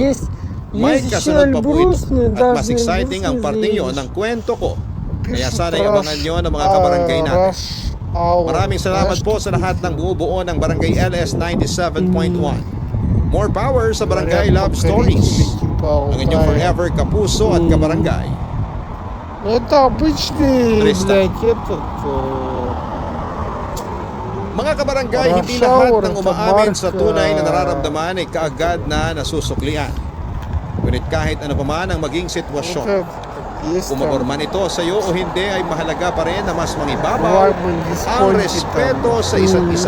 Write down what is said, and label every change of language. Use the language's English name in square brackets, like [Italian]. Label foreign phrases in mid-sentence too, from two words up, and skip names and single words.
[Filipino] May kasunod pa po ito at mas exciting ang parting yon ng kwento ko. Kaya sana'y abangan nyo ng mga kabarangay natin. Maraming salamat po sa lahat ng bumubuo ng Barangay LS 97.1. [English] More power [Filipino] sa Barangay Love Stories. Ang inyong forever kapuso at kabarangay. [Russian] Это обычный, Триста. блядь, этот... [Filipino] Mga kabarangay, hindi lahat ng umaamin sa tunay na nararamdaman ay kaagad na nasusuklian. Ngunit kahit ano pa man ang maging sitwasyon, umabor man ito sa iyo o hindi, ay mahalaga pa rin na mas mangibabaw ang respeto sa isa't isa.